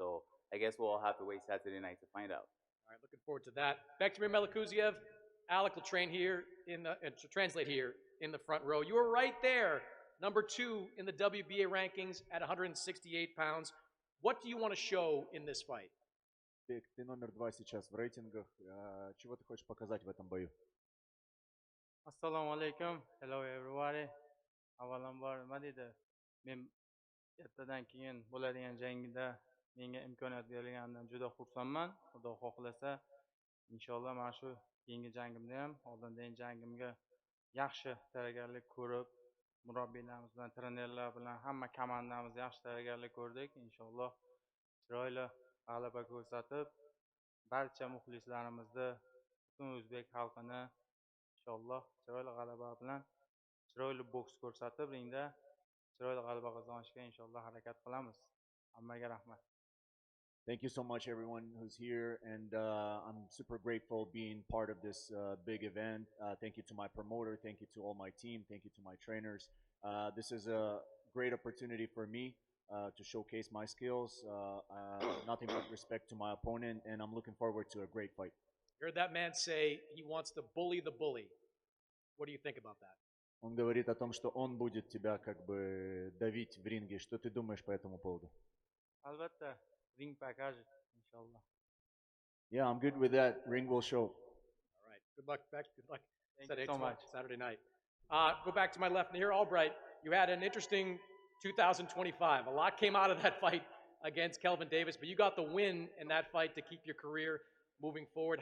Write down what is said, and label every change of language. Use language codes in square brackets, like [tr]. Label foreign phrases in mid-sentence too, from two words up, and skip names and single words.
[en] So, I guess we'll all have to wait Saturday night to find out. All right, looking forward to that. Bektemir Melikuziev, Alec will train here to translate here in the front row. You were right there, number 2 in the WBA rankings at 168 pounds. What do you want to show in this fight? [ru] Ты номер 2 сейчас в рейтингах. Чего ты хочешь показать в этом бою? [uz] Assalomu alaykum. [en] Hello everybody. [uz] Avvalambor nima deydi? Men ertadan keyin bo'ladigan jangda menga imkoniyat berilganidan juda xursandman. Xudo xohlasa, inshaalloh mana shu keyingi jangimda ham oldindan jangimga yaxshi tayyorgarlik ko'rib, murabbiylarimiz bilan, trenerlar bilan hamma komandamiz yaxshi tayyorgarlik ko'rdik. Inshaalloh chiroyli g'alaba ko'rsatib, barcha muxlislarimizni, butun o'zbek xalqini inshaalloh chiroyli g'alaba bilan, chiroyli boks ko'rsatib, ringda chiroyli g'alaba qozonishga inshaalloh harakat qilamiz. Hammaga rahmat. [en] Thank you so much, everyone who's here, and I'm super grateful being part of this big event. Thank you to my promoter, thank you to all my team, thank you to my trainers. This is a great opportunity for me to showcase my skills. Nothing but respect to my opponent, and I'm looking forward to a great fight. You heard that man say he wants to bully the bully. What do you think about that? [ru] Он говорит о том, что он будет тебя как бы давить в ринге. Что ты думаешь по этому поводу? [uz] Albatta, [en] ring package [uz] inshaalloh. [en] Yeah, I'm good with that. Ring will show. All right. Good luck, Beck. Good luck. Thank you so much. Saturday night. Go back to my left here. Albright, you had an interesting 2025. A lot came out of that fight against Kelvin Davis, but you got the win in that fight to keep your career moving forward.